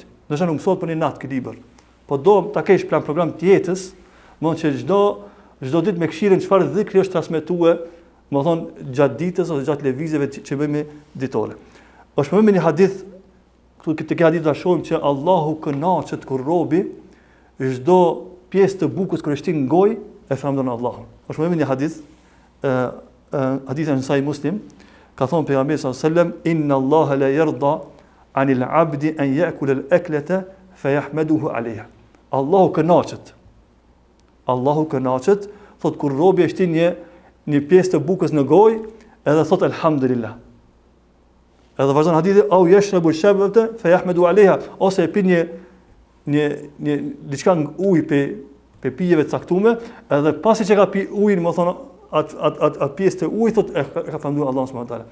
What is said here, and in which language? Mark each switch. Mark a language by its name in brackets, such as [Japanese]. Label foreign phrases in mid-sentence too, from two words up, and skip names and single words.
[Albanian] Do të nuk mësohet për një natë këtë libër. Po do ta kesh plan program të jetës, më thonë që çdo ditë me këshirën çfarë dhikri është transmetuar, më thonë gjatë ditës ose gjatë lëvizjeve që bëjmë ditore. Është më një hadith këtu këtë hadith ta shohim që Allahu kënaqet kur robi çdo pjesë të bukës kur është në gojë e famdon Allahun. Është më një hadith, hadithin e Sahih Muslim, ka thonë pejgamberi [Arabic] صلى الله عليه وسلم إن الله ليرضى عن العبد أن يأكل الأكلة فيحمده عليها. [Albanian] Allahu kënaqet, thot kur robi është një pjesë të bukës në gojë, edhe thot alhamdulillah. Edhe vazhdon hadithi [Arabic] أو يشرب الشربة فيحمد عليها, [Albanian] ose e pin një diçka ujë pe pijeve të caktuara, edhe pasi që ka pi ujin, më thonë atë pjesë të ujit, thot e ka falënderuar Allahun [Arabic] سبحانه وتعالى.